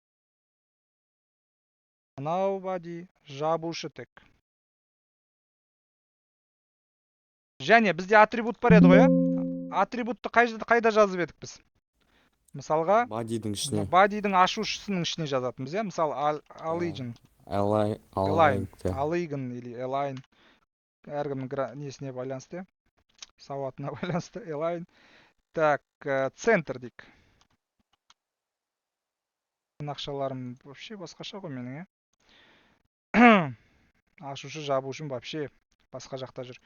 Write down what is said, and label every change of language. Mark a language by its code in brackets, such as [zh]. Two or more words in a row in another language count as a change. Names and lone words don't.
[kk] Мынау body жабушы тек. Және бізде атрибут бар еді ғой, атрибутты қайда жазып едік біз? Мысалға, Body'дің ішіне. body'дің ашушысының ішіне жазатынбыз, иә? Мысалы, align. Align или align. Әркімнің несіне байланысты, сауатына байланысты, align. Так, центр дейік. Нақшаларым вообще басқаша ғой менің, е? Ашушы, жабушым вообще басқа жақта жүр.